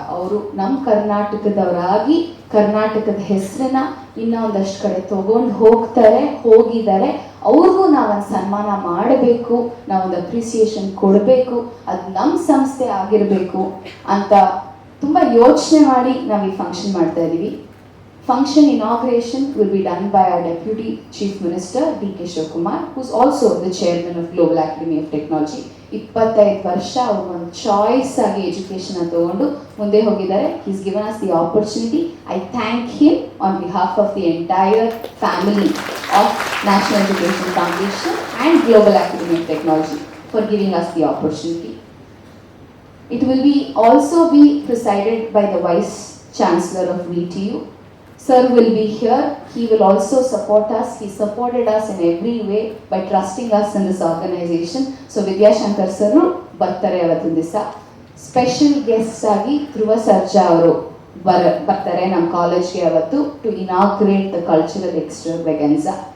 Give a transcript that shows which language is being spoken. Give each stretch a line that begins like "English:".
Kannada: ಅವರು ನಮ್ಮ ಕರ್ನಾಟಕದವರಾಗಿ ಕರ್ನಾಟಕದ ಹೆಸರನ್ನ ಇನ್ನೂ ಒಂದಷ್ಟು ಕಡೆ ಹೋಗಿದ್ದಾರೆ. ಅವ್ರಿಗೂ ನಾವೊಂದು ಸನ್ಮಾನ ಮಾಡಬೇಕು, ನಾವೊಂದು ಅಪ್ರಿಸಿಯೇಷನ್ ಕೊಡಬೇಕು, ಅದು ನಮ್ಮ ಸಂಸ್ಥೆ ಆಗಿರಬೇಕು ಅಂತ ತುಂಬ ಯೋಚನೆ ಮಾಡಿ ನಾವು ಈ ಫಂಕ್ಷನ್ ಮಾಡ್ತಾ ಇದ್ದೀವಿ.
English: Function inauguration will be done by our Deputy Chief Minister D.K. Shivakumar, who is also the Chairman of Global Academy of Technology.
Kannada: 25 ವರ್ಷ ಅವರು ಒಂದು ಚಾಯ್ಸ್ ಆಗಿ ಎಜುಕೇಶನ್ ತಗೊಂಡು ಮುಂದೆ ಹೋಗಿದ್ದಾರೆ.
English: He's given us the opportunity. I thank him on behalf of the entire family of National Education Foundation and Global Academy of Technology for giving us the opportunity. It will also be presided by the Vice Chancellor of VTU. Sir will be here. He will also support us. He supported us in every way by trusting us in this organization.
Kannada: So Vidya Shankar sir ಬರ್ತಾರೆ ಅವತ್ತಿನ ದಿವಸ. Special guest ಆಗಿ ಧ್ರುವ ಸರ್ಜಾ ಅವರು ಬರ್ತಾರೆ ನಮ್ಮ ಕಾಲೇಜ್ಗೆ ಅವತ್ತು
English: To inaugurate the cultural extravaganza.